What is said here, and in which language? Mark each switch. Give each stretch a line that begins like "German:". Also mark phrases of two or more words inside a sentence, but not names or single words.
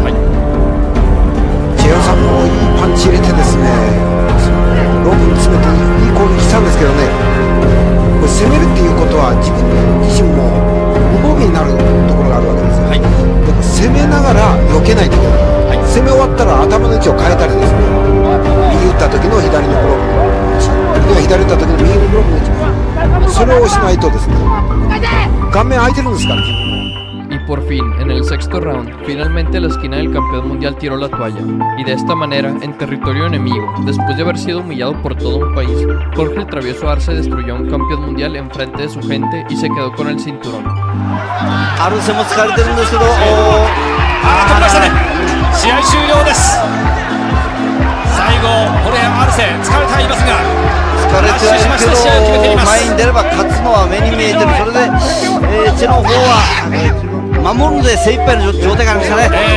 Japanese: チェ・ヨサムもいいパンチ入れてですねロープに詰めていい攻撃したんですけどね、これ攻めるっていうことは自分自身も無防備になるところがあるわけですよ。でも攻めながら避けないといけない、攻め終わったら頭の位置を変えたりですね、右打った時の左のブロック、左打った時の右のブロックの位置、それをしないとですね顔面空いてるんですから。
Spanish: Y por fin, en el sexto round, finalmente la esquina del campeón mundial tiró la toalla, y de esta manera, en territorio enemigo, después de haber sido humillado por todo un país, Jorge el travieso Arce destruyó a un campeón mundial en frente de su gente y se quedó con el cinturón.
Japanese: アルセも疲れてるんですけど、止めましたね。試合終了です。最後ホレア・アルセ疲れていますが疲れてはいるけど前に出れば勝つのは目に見えてる。それで、チェの方は守るので精一杯の状態がありましたね。